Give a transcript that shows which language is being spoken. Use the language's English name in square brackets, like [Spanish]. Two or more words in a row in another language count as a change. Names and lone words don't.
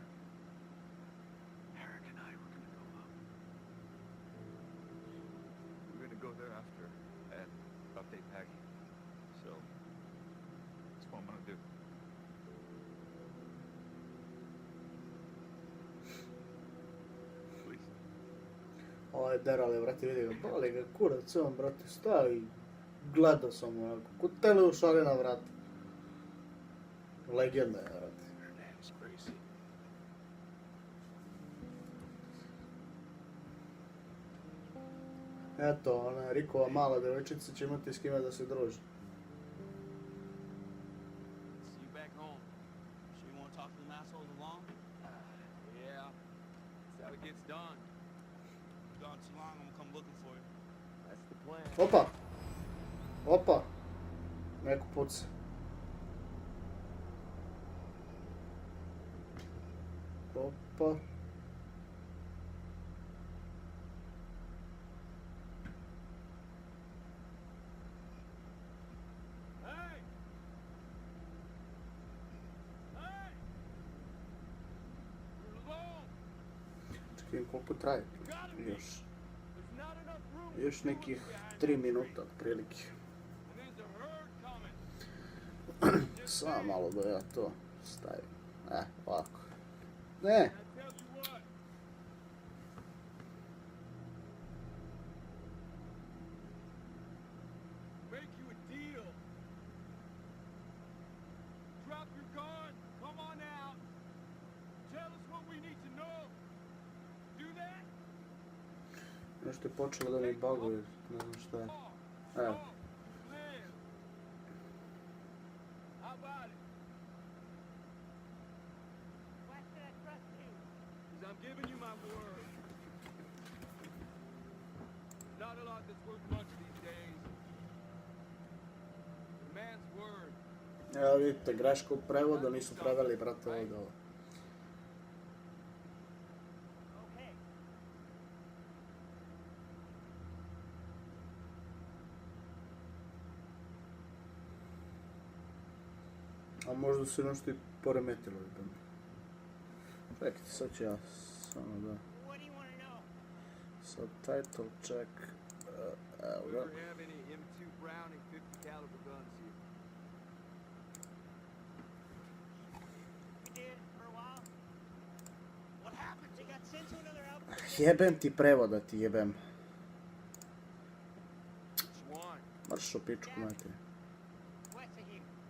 [English] Eric and I were gonna go up. We're gonna go there after and update Peggy. So that's what I'm gonna do. Please. [Serbian] Ovo je derale, brate, vidi ga, boli ga kurac, on, brate, stao i gledao sam onako, ko tele ušali na vrat. Legenda je, brate. [English] Her name's Gracie. [Serbian] Eto, ona Rikova mala devojčica će imati s kime da se druži. [English] See you back home. Sure you want to talk to them assholes along? Yeah, that's how it gets done. Gone too long, I'm gonna come looking for you. That's the plan. [Serbian] Opa! Opa! Neko puca. Opa. [English] Hey! Hey! You're alone! [Serbian] Čekaj koliko traje. Još. [English] There's not enough room. [Serbian] Još nekih 3 minuta, otprilike. [English] And there's a herd coming. [Serbian] Samo malo da ja to stavim. Ovako. Ne! [English] I tell you what. Make you a deal. Drop your gun. Come on out. Tell us what we need to know. Do that? [Serbian] Nešto je počelo da mi baguje, ne znam šta je. Evo. [English] Live. How about it? Why should I trust you? Because I'm giving you my word. Not a lot that's worth much these days. A man's word. [Serbian] Evo vidite, greška u prevodu, nisu preveli, brate, ovdje ovo. Okay. A možda se nešto i poremetilo. Čekajte, sad ću ja samo da... [English] What do you want to know? Subtitle check. Evo We [Serbian] ga. [English] ever have any M2 Browning 50 caliber guns here? We did for a while. What happened? They got sent to another outfit. [Serbian] Jebem ti prevoda, ti jebem. [English] Which one? [Serbian] Marš u pičku, mati. [English] What's it here?